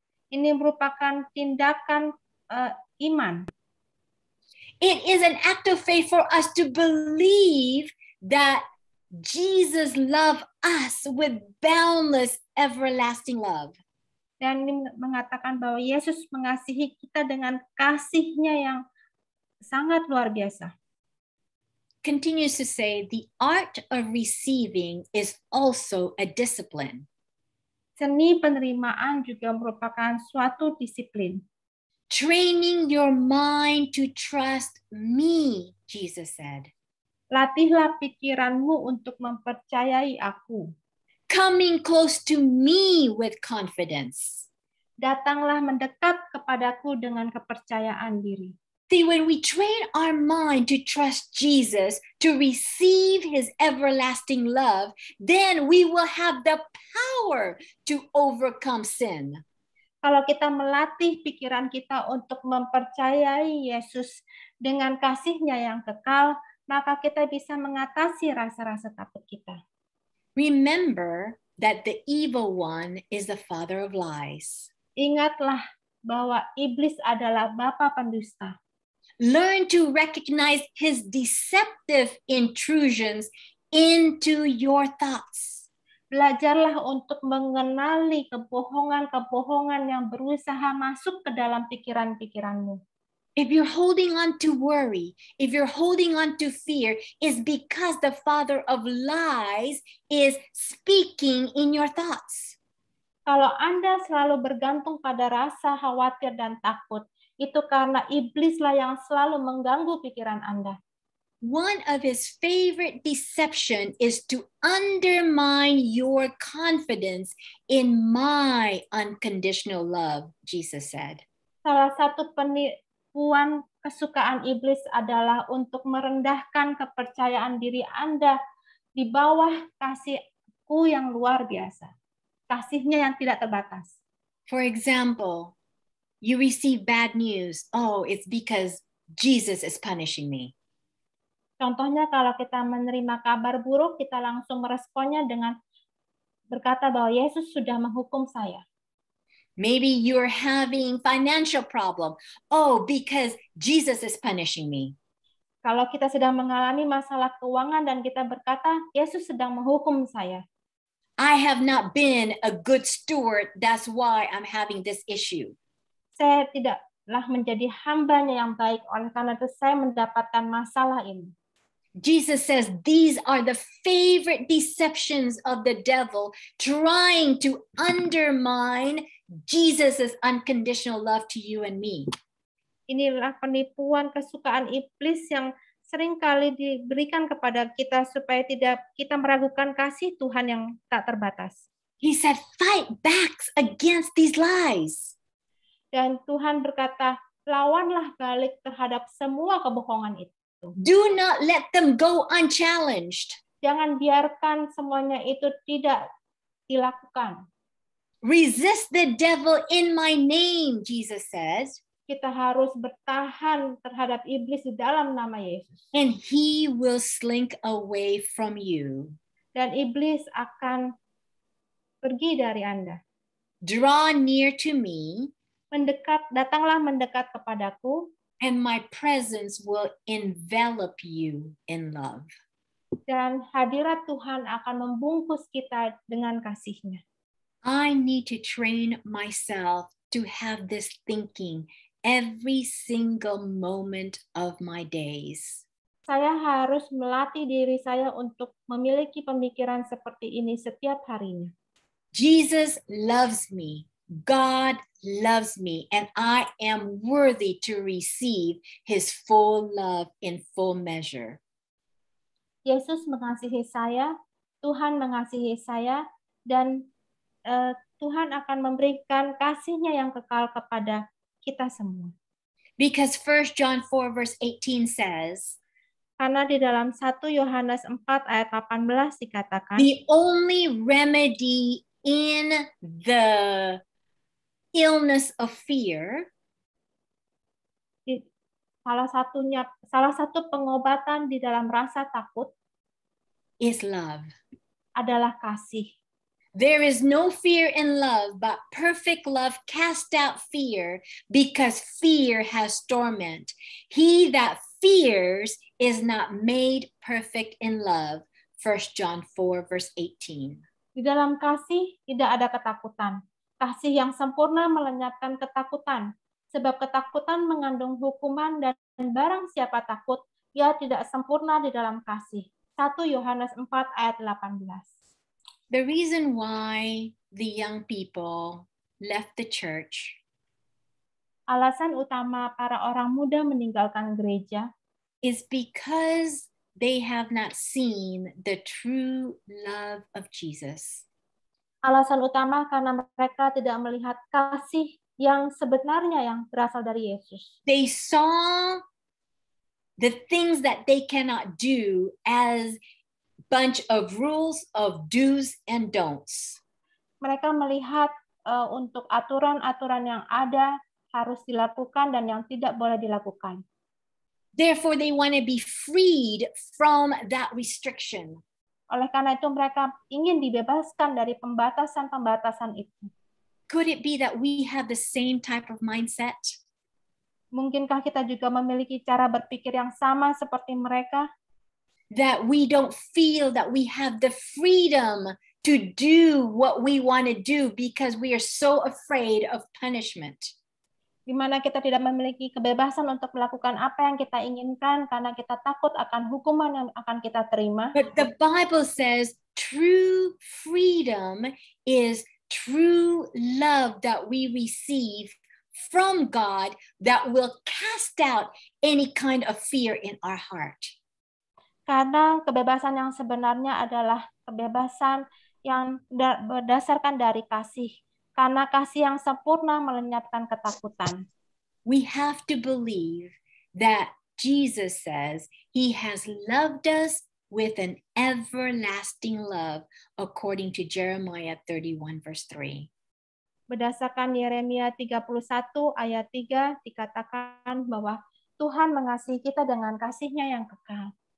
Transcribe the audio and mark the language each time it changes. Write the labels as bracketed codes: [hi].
[id] Ini merupakan tindakan iman. [en] It is an act of faith for us to believe that Jesus loved us with boundless, everlasting love. [id] Dan ini mengatakan bahwa Yesus mengasihi kita dengan kasih-Nya yang sangat luar biasa. [en] Continues to say, the art of receiving is also a discipline. [id] Seni penerimaan juga merupakan suatu disiplin. [en] Training your mind to trust me, Jesus said. [id] Latihlah pikiranmu untuk mempercayai aku. [en] Coming close to me with confidence. [id] Datanglah mendekat kepadaku dengan kepercayaan diri. [en] See, when we train our mind to trust Jesus, to receive his everlasting love, then we will have the power to overcome sin. [id] Kalau kita melatih pikiran kita untuk mempercayai Yesus dengan kasih-Nya yang kekal, maka kita bisa mengatasi rasa-rasa takut kita. [en] Remember that the evil one is the father of lies. [id] Ingatlah bahwa iblis adalah bapa pendusta. [en] Learn to recognize his deceptive intrusions into your thoughts. [id] Belajarlah untuk mengenali kebohongan-kebohongan yang berusaha masuk ke dalam pikiran-pikiranmu. [en] If you're holding on to worry, if you're holding on to fear, it's because the father of lies is speaking in your thoughts. [id] Kalau Anda selalu bergantung pada rasa khawatir dan takut, itu karena iblislah yang selalu mengganggu pikiran Anda. [en] One of his favorite deception is to undermine your confidence in my unconditional love, Jesus said. [id] Salah satu penipuan kesukaan iblis adalah untuk merendahkan kepercayaan diri Anda di bawah kasih-Ku yang luar biasa. Kasih-Nya yang tidak terbatas. [en] For example, you receive bad news. Oh, it's because Jesus is punishing me. [id] Contohnya kalau kita menerima kabar buruk, kita langsung meresponnya dengan berkata bahwa Yesus sudah menghukum saya. [en] Maybe you're having financial problem. Oh, because Jesus is punishing me. [id] Kalau kita sedang mengalami masalah keuangan dan kita berkata, Yesus sedang menghukum saya. [en] I have not been a good steward. That's why I'm having this issue. [id] Saya tidaklah menjadi hamba-Nya yang baik, oleh karena itu saya mendapatkan masalah ini. [en] Jesus says these are the favorite deceptions of the devil, trying to undermine Jesus' unconditional love to you and me. [id] Inilah penipuan kesukaan iblis yang seringkali diberikan kepada kita supaya tidak kita meragukan kasih Tuhan yang tak terbatas. [en] He said, fight back against these lies. [id] Dan Tuhan berkata, lawanlah balik terhadap semua kebohongan itu. [en] Do not let them go unchallenged. [id] Jangan biarkan semuanya itu tidak dilakukan. [en] Resist the devil in my name, Jesus says. [id] Kita harus bertahan terhadap iblis di dalam nama Yesus. [en] And he will slink away from you. [id] Dan iblis akan pergi dari Anda. [en] Draw near to me. [id] Datanglah mendekat kepadaku. [en] And my presence will envelop you in love. [id] Dan hadirat Tuhan akan membungkus kita dengan kasih-Nya. [en] I need to train myself to have this thinking every single moment of my days. [id] Saya harus melatih diri saya untuk memiliki pemikiran seperti ini setiap harinya. [en] Jesus loves me. God loves me, and I am worthy to receive his full love in full measure. [id] Yesus mengasihi saya, Tuhan mengasihi saya, dan Tuhan akan memberikan kasih-Nya yang kekal kepada kita semua. [en] Because 1 John 4 verse 18 says, [id] karena di dalam 1 Yohanes 4 ayat 18 dikatakan, [en] the only remedy in the illness of fear, [id] salah satu pengobatan di dalam rasa takut [en] is love. [id] Adalah kasih. [en] There is no fear in love, but perfect love casts out fear, because fear has torment. He that fears is not made perfect in love, 1 John 4 verse 18. [id] Di dalam kasih tidak ada ketakutan. Kasih yang sempurna melenyapkan ketakutan, sebab ketakutan mengandung hukuman dan barang siapa takut, ia tidak sempurna di dalam kasih. 1 Yohanes 4 ayat 18. [en] The reason why the young people left the church [id] Alasan utama para orang muda meninggalkan gereja [en] is because they have not seen the true love of Jesus. [id] Alasan utama karena mereka tidak melihat kasih yang sebenarnya yang berasal dari Yesus. [en] They saw the things that they cannot do as bunch of rules of do's and don'ts. [id] Mereka melihat untuk aturan-aturan yang ada harus dilakukan dan yang tidak boleh dilakukan. [en] Therefore, they want to be freed from that restriction. [id] Oleh karena itu mereka ingin dibebaskan dari pembatasan-pembatasan itu. [en] Could it be that we have the same type of mindset? [id] Mungkinkah kita juga memiliki cara berpikir yang sama seperti mereka? [en] That we don't feel that we have the freedom to do what we want to do because we are so afraid of punishment. [id] Di mana kita tidak memiliki kebebasan untuk melakukan apa yang kita inginkan karena kita takut akan hukuman yang akan kita terima. [en] But the Bible says true freedom is true love that we receive from God that will cast out any kind of fear in our heart. [id] Karena kebebasan yang sebenarnya adalah kebebasan yang berdasarkan dari kasih. Karena kasih yang sempurna melenyapkan ketakutan. [en] We have to believe that Jesus says he has loved us with an everlasting love according to Jeremiah 31 verse 3. [id] Berdasarkan Yeremia 31 ayat 3 dikatakan bahwa Tuhan mengasihi kita dengan kasih-Nya yang kekal.